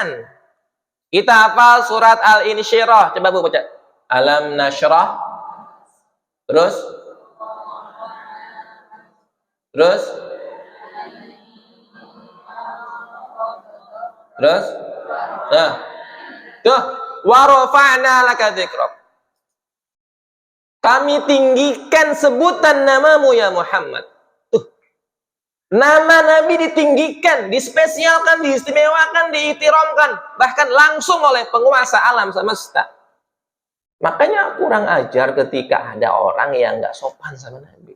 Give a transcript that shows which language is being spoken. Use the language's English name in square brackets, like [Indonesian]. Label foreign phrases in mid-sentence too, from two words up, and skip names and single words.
[Indonesian] Kita hafal surat Al-Insyirah. Coba Bu baca. [Arabic] ألم نشرح. [Indonesian] Terus? Nah. Tuh. [Arabic] ورفعنا لك ذكرك. [Indonesian] Kami tinggikan sebutan namamu ya Muhammad. Nama Nabi ditinggikan, dispesialkan, diistimewakan, diiktiramkan, bahkan langsung oleh penguasa alam semesta. Makanya kurang ajar ketika ada orang yang nggak sopan sama Nabi.